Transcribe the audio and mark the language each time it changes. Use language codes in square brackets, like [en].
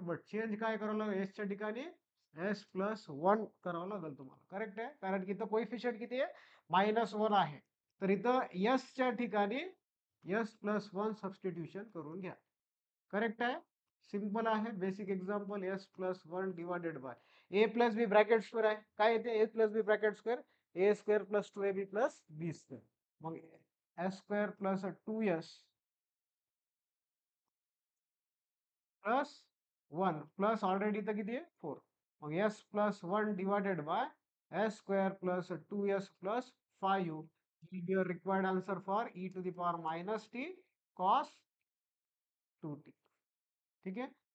[mr] But change काय करावं लागेल, एस च्या ठिकाणी एस प्लस 1 करावं लागेल तुम्हाला. करेक्ट आहे, कारण की इथं कोइफिशियंट किती आहे, -1 आहे. तर इथं एस च्या ठिकाणी एस प्लस 1 सबस्टिट्यूशन करून घ्या. करेक्ट आहे, सिंपल आहे. Basic example, S plus 1 divided by A plus B bracket square आहे. काय येते, ए प्लस बी ब्रॅकेट स्क्वेअर, ए स्क्वेअर प्लस 2ab प्लस बी स्क्वेअर. मग S square plus 2s plus 1 plus already इथं किती आहे 4. [en] मग s plus 1 divided by s square plus 2s plus 5 will be your required answer for e to the power minus t cos 2t. [mr] ठीक आहे.